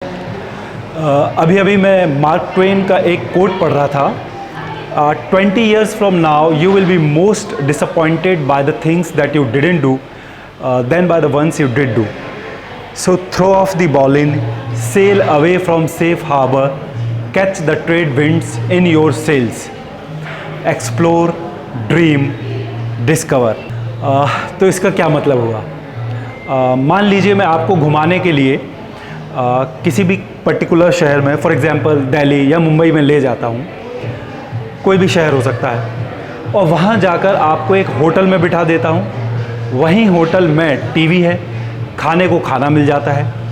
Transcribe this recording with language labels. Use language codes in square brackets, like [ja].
[hi] अभी अभी मैं मार्क ट्वेन का एक कोट पढ़ रहा था। [en] 20 years from now you will be most disappointed by the things that you didn't do than by the ones you did do. So throw off the bowline, sail away from safe harbor, catch the trade winds in your sails, explore, dream, discover. [hi] तो इसका क्या मतलब हुआ? मान लीजिए मैं आपको घुमाने के लिए किसी भी पर्टिकुलर शहर में, [en] for example [hi] दिल्ली या मुंबई में ले जाता हूँ, कोई भी शहर हो सकता है, और वहाँ जाकर आपको एक होटल में बिठा देता हूँ। वहीं होटल में टीवी है, खाने को खाना मिल जाता है।